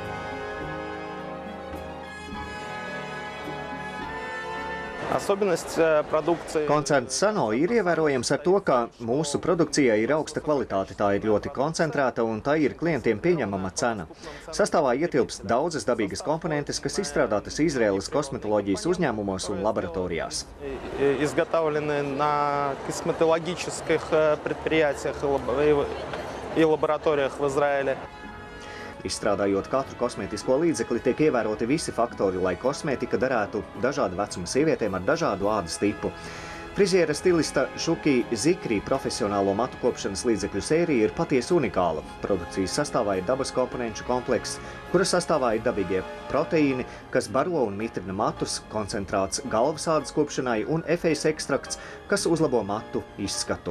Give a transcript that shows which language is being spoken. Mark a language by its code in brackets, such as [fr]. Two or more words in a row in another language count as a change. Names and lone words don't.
[lv] Koncerns Sano ir ievērojams ar to, ka mūsu produkcijai ir augsta kvalitāte, tā ir ļoti koncentrēta un tā ir klientiem pieņemama cena. Sastāvā ietilpst daudzas dabīgas komponentes, kas izstrādātas Izraēlas kosmetoloģijas uzņēmumos un laboratorijās. [ru] Изготовлены на косметологических предприятиях и лабораториях в Израиле. [lv] Izstrādājot katru kosmētisko līdzekli, tiek ievēroti visi faktori, lai kosmētika derētu dažādu vecumu sievietēm ar dažādu ādas tipu. Friziera stilista Šuki Zikri profesionālo matu kopšanas līdzekļu sērija ir patiesi unikāla. Produkcijas sastāvā ir dabas komponenču komplekss, kura sastāvā ir dabīgie proteīni, kas baro un mitrina matus, koncentrāts galvas ādas kopšanai un efejas ekstrakts, kas uzlabo matu izskatu.